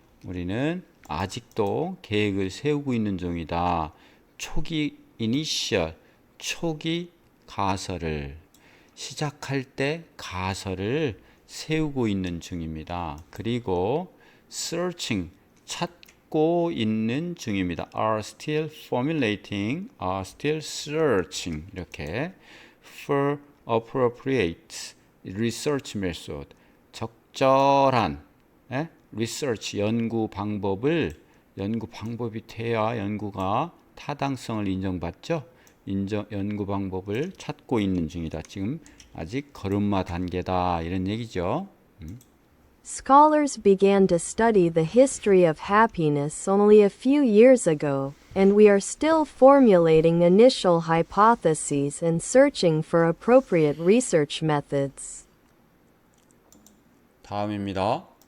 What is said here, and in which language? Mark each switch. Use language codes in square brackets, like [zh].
[ko] 우리는 아직도 계획을 세우고 있는 중이다. 초기 initial, 초기 가설을 시작할 때 가설을 세우고 있는 중입니다. 그리고 searching, 찾고 있는 중입니다. [en] are still formulating, are still searching [ko] 이렇게 [en] for appropriate research method [ko] 적절한 research 연구 방법이 돼야 연구가 타당성을 인정받죠. 연구 방법을 찾고 있는 중이다. 지금 아직 걸음마 단계다 이런 얘기죠. [en] Scholars began to study the history of happiness only a few years ago, and we are still formulating initial hypotheses and searching for appropriate research methods. [ko] 다음입니다.